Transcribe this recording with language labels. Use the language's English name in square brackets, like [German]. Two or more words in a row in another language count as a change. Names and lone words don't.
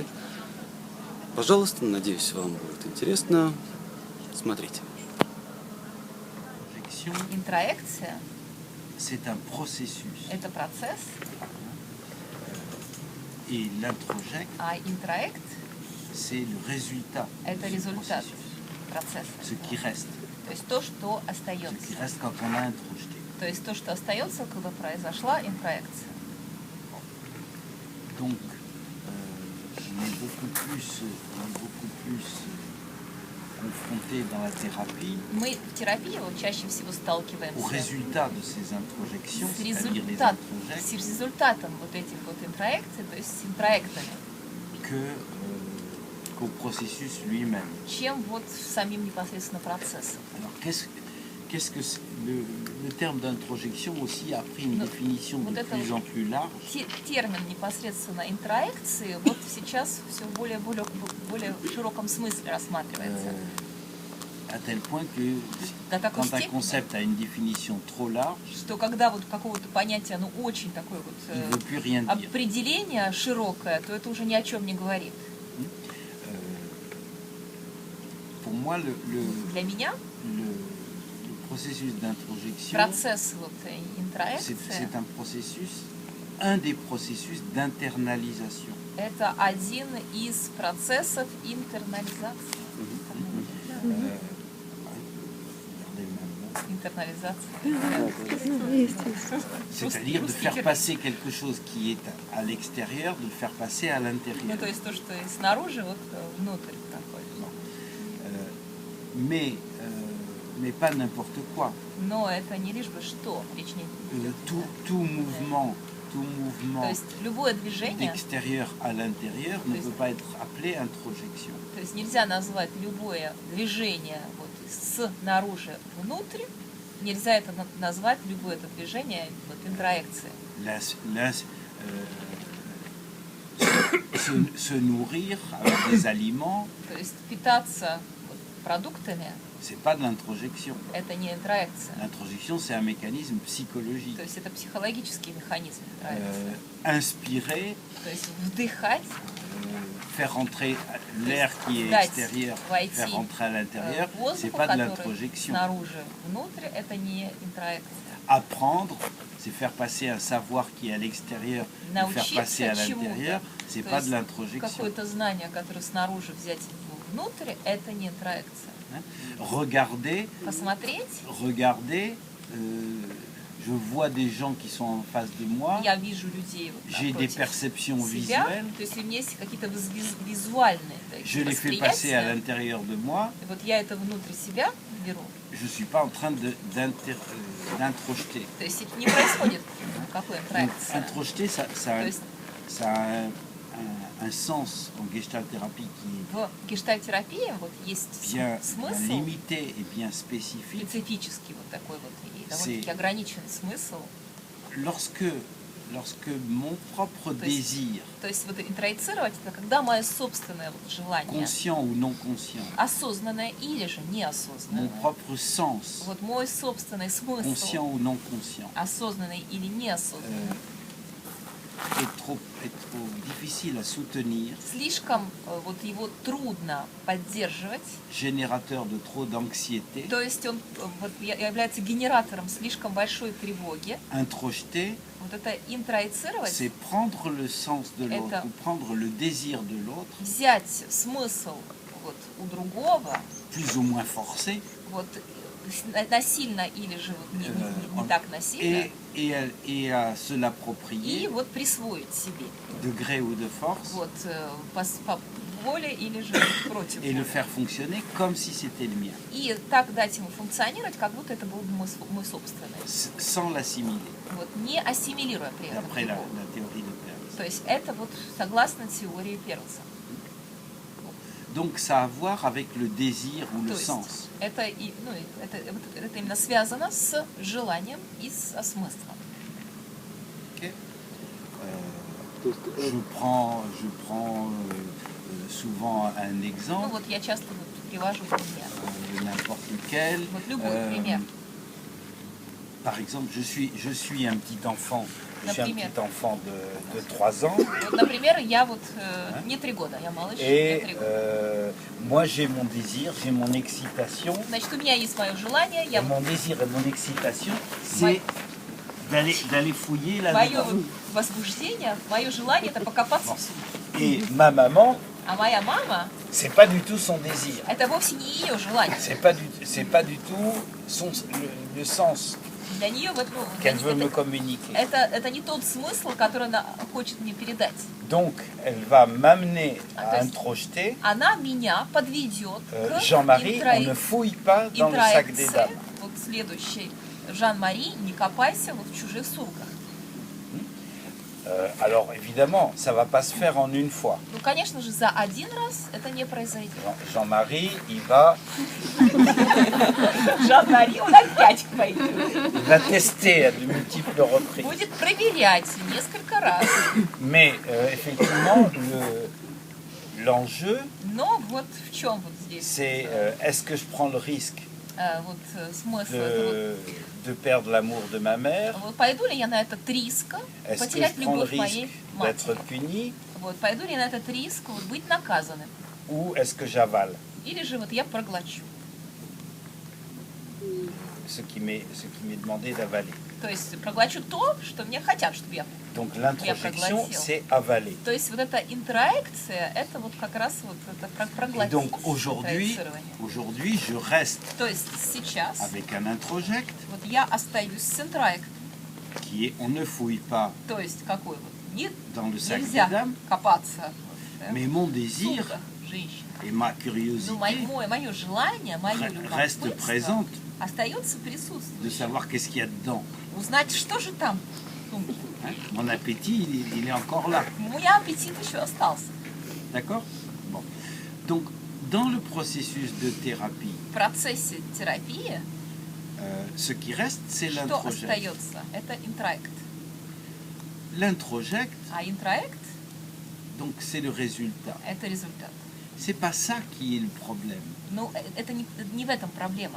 [Russian] Пожалуйста, надеюсь, вам будет интересно. Смотрите. Интроекция – это процесс, [French] et l'introject [Russian] а интроект [French] c'est le résultat [Russian] это [French] de ce [Russian] результат [French] processus, [Russian] процесса. [French] ce qui reste, [Russian] То есть то, что [French] ce [Russian] остается. [French] qui reste quand on a introjeté. [Russian] То есть то, что остается, когда произошла интроекция. [French] Donc, on est beaucoup plus confronté dans la thérapie [Russian] Мы в терапии вот чаще всего [French] au [Russian] сталкиваемся [French] résultat de ces introjections, [Russian] с [French] c'est-à-dire les [Russian] с [French] introjects, [Russian] результатом вот этих вот интроекций, то есть с интроектами, [French] qu'au processus lui-même. [Russian] чем вот самим непосредственно процессом. [French] Alors, qu'est-ce que le terme d'introjection aussi a pris une [Russian] Ну, [French] définition [Russian] вот [French] de [Russian] это [French] plus en plus large. [Russian] Термин непосредственно интроекции вот сейчас все в более широком смысле рассматривается. [French] À tel point que [Russian] До такой [French] quand un [Russian] степени, [French] concept a une définition trop large, [Russian] что когда вот какого-то понятия, оно очень такое [French] il ne [Russian] вот [French] veut plus rien dire. [Russian] определение широкое, то это уже ни о чем не говорит. [French] Pour moi, [Russian] Для меня [French] le processus d'introjection, [Russian] процесс вот интроекции [French] c'est un des processus d'internalisation. [Russian] это один из процессов интернализации. [French] C'est-à-dire de faire passer quelque chose qui est à l'extérieur, de le faire passer à [Russian] Ну, [French] l'intérieur. [Russian] то есть то, что снаружи, вот внутрь находится. [French] Mais pas n'importe quoi. [Russian] Но это не лишь бы что, речь не идет. [French] Tout mouvement [Russian] То есть любое движение, [French] d'extérieur à l'intérieur ne peut pas être appelé introjection. [Russian] то есть нельзя назвать любое движение вот снаружи внутрь, нельзя это назвать любое это движение вот интроекцией. [French] Se nourrir avec des aliments, [Russian] То есть питаться вот продуктами [French] c'est pas de l'introjection. [Russian] это не интроекция. [French] L'introjection, c'est un mécanisme psychologique. [Russian] То есть это психологический механизм интроекции. [French] Inspirer, [Russian] То есть вдыхать, [French] faire rentrer l'air qui est [Russian] дать [French] extérieur, [Russian] войти [French] faire rentrer à l'intérieur, c'est [Russian] воздуху, [French] pas de [Russian] который [French] l'introjection. [Russian] снаружи внутрь, это не интроекция. [French] Apprendre, c'est faire passer un savoir qui est à l'extérieur, le faire passer à l'intérieur, c'est pas de l'introjection. [Russian] Какое-то знание, которое снаружи взять внутрь, это не интроекция. [French] Regarder, [Russian] Посмотреть, [French] je vois des gens qui sont en face de moi, [Russian] я вижу людей вот [French] j'ai des [Russian] напротив [French] perceptions [Russian] себя, [French] visuelles, [Russian] то есть у меня есть какие-то визуальные [French] je les fais passer à [Russian] восприятия, [French] l'intérieur de moi, [Russian] и вот я это внутрь себя беру, [French] je ne suis pas en train d'introjeter. [Russian] то есть это не происходит какой [French] Donc, [Russian] интроекции. [French] introjeter, [Russian] То есть [French] ça a un sens en gestalt-thérapie qui [Russian] в гештальт-терапии вот есть [French] est bien [Russian] смысл, [French] limité et bien spécifique. [Russian] специфический вот такой вот и довольно-таки ограниченный смысл. [French] Lorsque mon propre [Russian] То есть, [French] désir, [Russian] то есть вот интроицировать это когда мое собственное вот желание, [French] conscient ou non conscient, [Russian] осознанное или же [French] mon [Russian] неосознанное, [French] propre sens, [Russian] вот мой собственный смысл, [French] conscient ou non conscient, [Russian] осознанный или неосознанный, [French] est trop difficile à soutenir, [Russian] слишком вот его трудно поддерживать, [French] générateur de trop d'anxiété, [Russian] то есть он вот является генератором слишком большой тревоги. [French] introjeter, [Russian] Вот это интроицировать, [French] c'est prendre le sens de l'autre [Russian] Это- [French] ou prendre le désir de l'autre, [Russian] взять смысл вот у другого, [French] plus ou moins forcé, [Russian] вот насильно или же вот не так насильно. [French] Et à se [Russian] И [French] l'approprier [Russian] вот присвоить себе. [French] de gré ou de force [Russian] Вот по воле или же против [French] et le [Russian] воли. [French] faire fonctionner comme si c'était le mien, [Russian] И так дать ему функционировать, как будто это был мой собственный. [French] sans l'assimiler, [Russian] Вот, не ассимилируя при этом [French] d'après la [Russian] его. [French] théorie de Peirce. [Russian] То есть это вот согласно теории Перлса. [French] Donc ça a à voir avec le désir ou [Russian] То [French] le [Russian] есть [French] sens. [Russian] это, это именно связано с желанием и со смыслом. [French] Ok. Je prends souvent un [Russian] Ну [French] exemple, [Russian] вот я часто вот привожу пример. [French] n'importe lequel. [Russian] Вот любой пример. [French] Par exemple, je suis un petit enfant. Je suis un [Russian] Например. [French] petit enfant de 3 ans. [Russian] Вот, например, я вот мне 3 года, я малыш, мне 3 [French] Et [Russian] года. [French] moi, j'ai mon désir, j'ai mon excitation. [Russian] Значит, у меня есть мое желание, [French] Et [Russian] я [French] mon désir et mon excitation, Ouais. c'est d'aller fouiller [Russian] мое [French] là-dedans. [Russian] возбуждение, мое желание это покопаться в сумке. [French] Et ma maman, [Russian] А моя мама, [French] c'est pas du tout son désir. [Russian] это вовсе не ее желание. [French] C'est pas du tout le sens [Russian] Для нее вот, ну, [French] qu'elle veut me [Russian] это, [French] communiquer. [Russian] это не тот смысл, который она хочет мне передать. [French] Donc, elle va m'amener Ah, à [Russian] то есть- [French] introjeter. [Russian] Она меня подведет к [French] Jean-Marie, on ne fouille pas dans le sac des [Russian] интроекции. [French] dames. [Russian] Вот следующий. Жан-Мари, не копайся вот в чужих сумках. [French] Alors, évidemment, ça va pas se faire en une fois. [Russian] Ну, конечно же, за один раз это не произойдет. [French] Jean-Marie, il va [Russian] Жан-Мари, он опять пойдет. [French] Il va tester à de multiples reprises. [Russian] Будет проверять несколько раз. [French] Mais effectivement, l'enjeu, [Russian] Но вот в чем вот здесь [French] c'est est-ce que je prends le risque [Russian] смысл? Это [French] de perdre l'amour de ma mère? [Russian] вот пойду ли я на этот риск [French] Est-ce que [Russian] потерять [French] je prends le [Russian] любовь моей [French] risque d'être [Russian] матери? [French] puni [Russian] Вот, пойду ли я на этот риск вот, быть наказанным? [French] ou est-ce que j'avale [Russian] Или же вот я проглочу? [French] ce qui m'est demandé d'avaler? [Russian] То есть проглочу то, что мне хотят, чтобы я... [French] Donc l'introjection, [Russian] проглотил. [French] c'est avaler. [Russian] То есть вот эта интроекция, это вот как раз вот это [French] Et [Russian] проглотить. [French] donc aujourd'hui, [Russian] интроицирование. [French] je reste [Russian] То есть сейчас [French] avec un introject [Russian] вот я остаюсь с интроектом. [French] qui est on ne fouille pas [Russian] То есть какой вот? [French] dans le sac des [Russian] Нельзя [French] dames, [Russian] копаться вот, [French] mais mon [Russian] в [French] désir [Russian] сумках женщин. [French] et ma [Russian] Но [French] curiosité [Russian] мое желание, мое [French] reste [Russian] любопытство [French] présente [Russian] остается [French] de [Russian] присутствующим. [French] savoir qu'est-ce qu'il y a dedans. [Russian] Узнать, что же там в сумке. [French] Hein? Mon appétit, il est encore là. [Russian] У меня аппетит еще остался. [French] D'accord? Bon. Donc, dans le processus de thérapie, [Russian] В процессе терапии [French] ce qui reste, c'est [Russian] что [French] l'introject. [Russian] остается? Это интроект. [French] L'introject, [Russian] А интроект [French] donc, c'est le résultat. – [Russian] это результат. [French] C'est pas ça qui est le problème. [Russian] Но это не в этом проблема.